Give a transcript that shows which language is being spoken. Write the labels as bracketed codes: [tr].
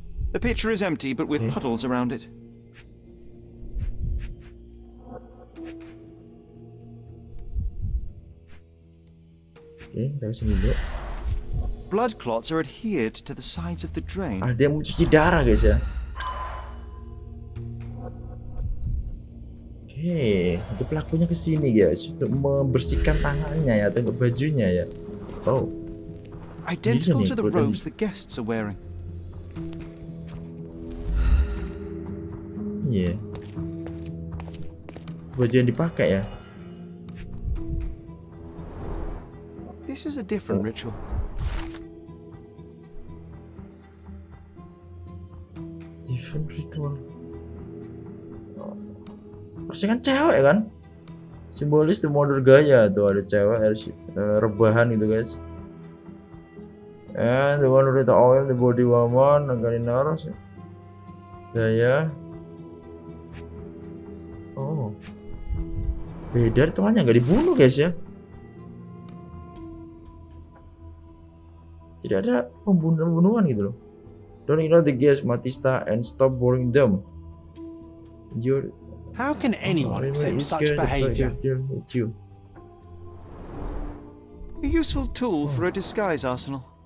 [en] The picture is empty, but with puddles around it. [id] Oke, dari sini dulu. [en] Blood clots are adhered to the sides of the drain. [id] Ada yang mencuci darah, guys ya. Oke, ada pelakunya ke sini guys untuk membersihkan tangannya ya atau bajunya ya. Oh. [en] Identical to the robes the guests are wearing. [id] Iya. Baju yang dipakai ya. [en] This is a different ritual. Different ritual. [id] Harusnya kan cewek kan? Simbolis [en] the mother [id] gaya tuh ada cewek rebahan gitu guys. [en] And the one with the oil the body woman Nagarinar gaya. Oh. [id] Beda temannya nggak dibunuh guys ya. Tidak ada pembunuhan gitu loh. [en] Don't ignore the guests Matista and stop boring them. How can anyone accept such behavior? A useful tool for a disguise arsenal.